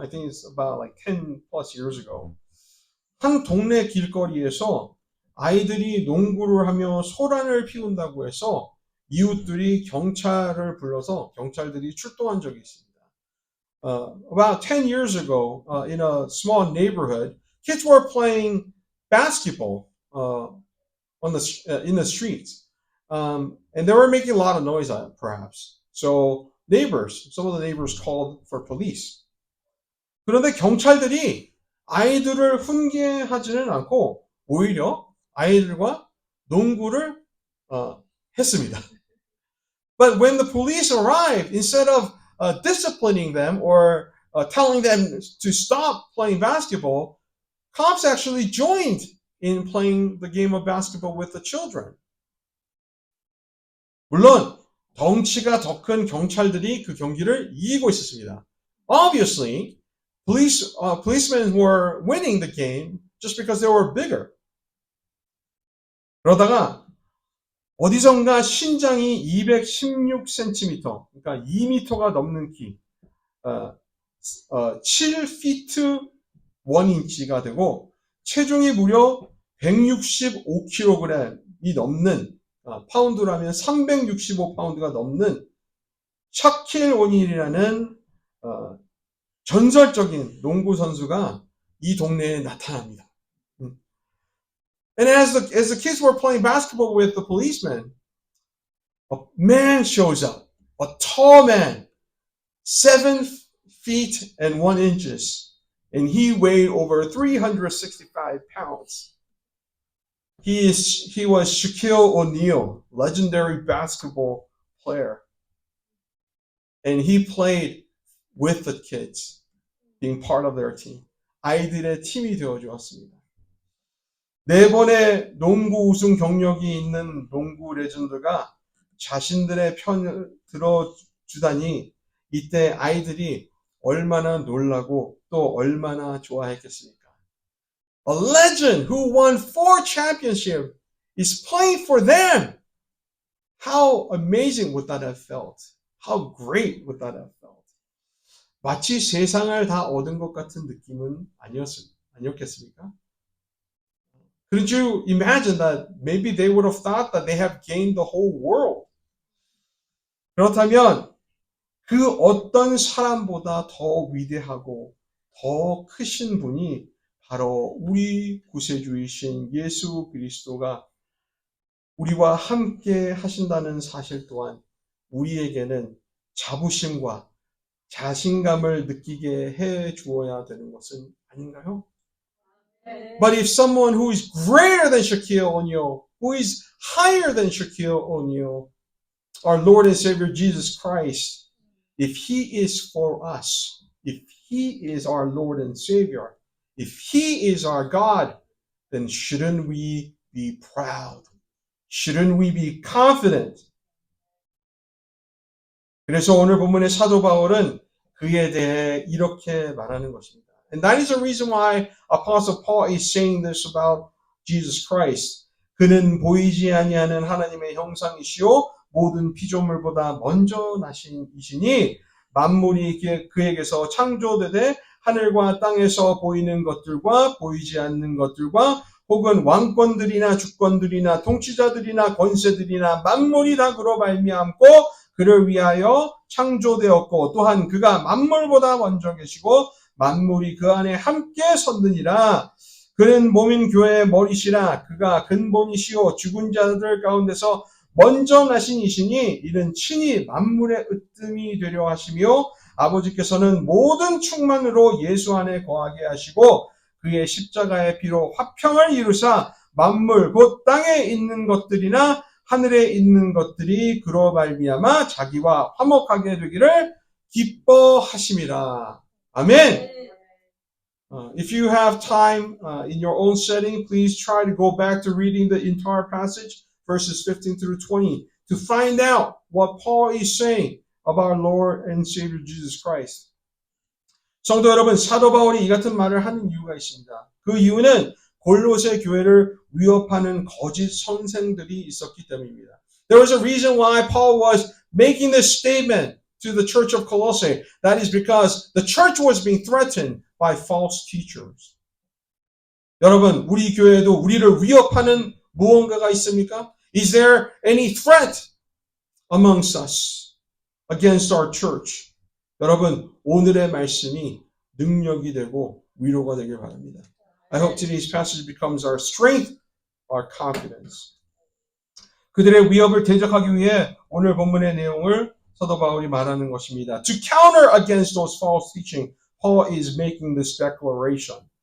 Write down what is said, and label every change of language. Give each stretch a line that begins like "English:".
English: I think it's about like 10 plus years ago.
Korean: 한 동네 길거리에서 아이들이 농구를 하며 소란을 피운다고 해서 이웃들이 경찰을 불러서 경찰들이 출동한 적이 있습니다.
English: About 10 years ago, in a small neighborhood, kids were playing basketball in the streets. And they were making a lot of noise, perhaps. So some of the neighbors called for police.
Korean: 그런데 경찰들이 아이들을 훈계하지는 않고 오히려 아이들과 농구를 했습니다.
English: But when the police arrived, instead of disciplining them or telling them to stop playing basketball, cops actually joined in playing the game of basketball with the children.
Korean: 물론 덩치가 더 큰 경찰들이 그 경기를 이기고 있었습니다.
English: Obviously, policemen were winning the game just because they were bigger.
Korean: 그러다가 어디선가 신장이 216cm, 그러니까 2m가 넘는 키, 7feet 1inch가 되고 체중이 무려 165kg이 넘는 파운드라면 365파운드가 넘는 샤킬 오닐이라는 전설적인 농구 선수가 이 동네에 나타납니다.
English: And as the kids were playing basketball with the policeman, a man shows up. a tall man, 7 feet and 1 inches, and he weighed over 365 pounds. He was Shaquille O'Neal, legendary basketball player. And he played with the kids, being part of their team.
Korean: 아이들의 팀이 되어 주었습니다. 4번의 농구 우승 경력이 있는 농구 레전드가 자신들의 편을 들어주다니 이때 아이들이 얼마나 놀라고 또 얼마나 좋아했겠습니까?
English: A legend who won 4 championships is playing for them. How amazing would that have felt? How great would that have felt?
Korean: 마치 세상을 다 얻은 것 같은 느낌은 아니었겠습니까?
English: Could you imagine that maybe they would have thought that they have gained the whole world?
Korean: 그렇다면 그 어떤 사람보다 더 위대하고 더 크신 분이 바로 우리 구세주이신 예수 그리스도가 우리와 함께 하신다는 사실 또한 우리에게는 자부심과 자신감을 느끼게 해 주어야 되는 것은 아닌가요?
English: But if someone who is greater than Shaquille O'Neal, who is higher than Shaquille O'Neal, our Lord and Savior Jesus Christ, if He is for us, if He is our Lord and Savior, if He is our God, then shouldn't we be proud? Shouldn't we be confident?
Korean: 그래서 오늘 본문의 사도 바울은 그에 대해 이렇게 말하는 것입니다.
English: And that is the reason why Apostle Paul is saying this about Jesus Christ.
Korean: 그는 보이지 아니하는 하나님의 형상이시요 모든 피조물보다 먼저 나신 이시니 만물이 그에게서 창조되되 하늘과 땅에서 보이는 것들과 보이지 않는 것들과 혹은 왕권들이나 주권들이나 통치자들이나 권세들이나 만물이 다 그로 말미암고 그를 위하여 창조되었고 또한 그가 만물보다 먼저 계시고 만물이 그 안에 함께 섰느니라. 그는 몸인 교회의 머리시라. 그가 근본이시오 죽은 자들 가운데서 먼저 나신 이시니 이는 친히 만물의 으뜸이 되려 하시며 아버지께서는 모든 충만으로 예수 안에 거하게 하시고 그의 십자가의 피로 화평을 이루사 만물 곧 땅에 있는 것들이나 하늘에 있는 것들이 그로 말미암아 자기와 화목하게 되기를 기뻐하심이라. 아멘.
English: If you have time in your own setting, please try to go back to reading the entire passage, verses 15 through 20, to find out what Paul is saying about our Lord and Savior Jesus Christ.
Korean: 성도 여러분, 사도 바울이 이 같은 말을 하는 이유가 있습니다. 그 이유는 골로새 교회를 위협하는 거짓 선생들이 있었기 때문입니다.
English: There was a reason why Paul was making this statement to the church of Colossae. That is because the church was being threatened by false teachers.
Korean: 여러분, 우리 교회에도 우리를 위협하는 무언가가 있습니까?
English: Is there any threat amongst us against our church?
Korean: 여러분, 오늘의 말씀이 능력이 되고 위로가 되길 바랍니다.
English: I hope today's passage becomes our strength, our confidence.
Korean: 그들의 위협을 대적하기 위해 오늘 본문의 내용을 사도 바울이 말하는 것입니다.
English: To counter against those false teaching, Paul is making this declaration.